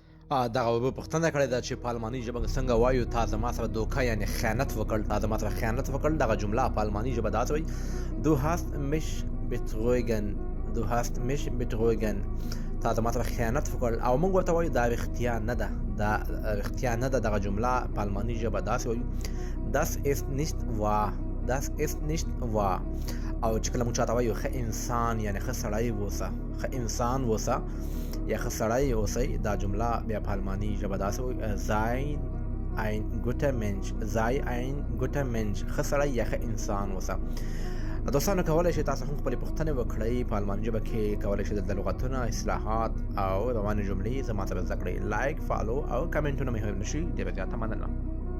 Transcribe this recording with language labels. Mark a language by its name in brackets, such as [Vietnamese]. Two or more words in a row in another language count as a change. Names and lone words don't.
[Pashto] دغه اوبه پوښتنه کړې ده چې په الماني ژبه کې څنګه وایو تا زما سره دوکه یعنې خیانت وکړ، تا زما سره خیانت وکړ. دغه جمله په الماني ژبه داسې وایي: [German] Du hast mich betrogen. Du hast mich betrogen. [Pashto] تا زما سره خیانت وکړ. او موږ ورته وایو دا رښتیا نه ده، دا رښتیا نه ده. دغه جمله په الماني ژبه داسې وایو: [German] Das ist nicht wahr. Das ist nicht wahr. [Pashto] او چې کله موږ چاته وایو ښه انسان یعنې ښه سړی اوسه، ښه انسان اوسه یا ښه سړی اوسئ، دا جمله بیا په الماني ژبه داسې وایي: [German] Sei ein guter Mensch. Sei ein guter Mensch. [Pashto] ښه سړی یا ښه انسان اوسه. دوستانو کولی شئ تاسو هم خپلې پوښتنې وکړئ په الماني ژبه کې. کولی شئ دلته لغتونه، اصطلاحات او روانې جملې زما سره زده کړئ. لایک، فالو او کمنټونه مې هم نشي. ډېره زیاته مننه.